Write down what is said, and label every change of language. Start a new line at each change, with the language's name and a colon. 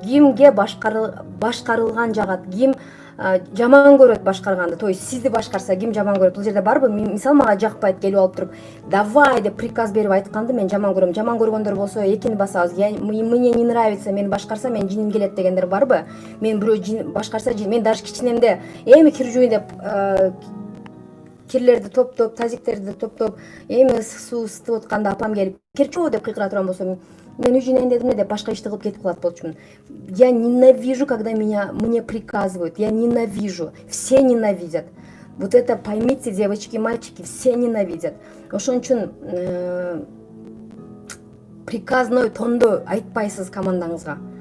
Kyrgyz: Кимге башкарылган жагат, ким жаман көрөт башкарганды,
Russian: то есть
Kyrgyz: сизди башкарса ким жаман көрөт? Бул жерде барбы? Мисалы мага жакпайт, келип алып туруп, давай деп приказ берип айтканды мен жаман көрөм. Жаман көргөндөр болсо экини басабыз.
Russian: Мне не нравится,
Kyrgyz: мени башкарса мен жиним келет дегендер барбы? Мен бирөө башкарса, мен даже кичинемде эми кир жуйын деп кирлерди топтоп, тазиктерди топтоп, эми суу ысытып атканда апам келип керчөө деп кыйкыра турган болсо мен үй жинайын дедим деп башка ишти кылып кетип калат болчумун.
Russian: Я ненавижу, когда мне приказывают. Я ненавижу. Все ненавидят. Вот это поймите, девочки, мальчики, все ненавидят.
Kyrgyz: Ошон үчүн приказной тондо айтпайсыз командаңызга.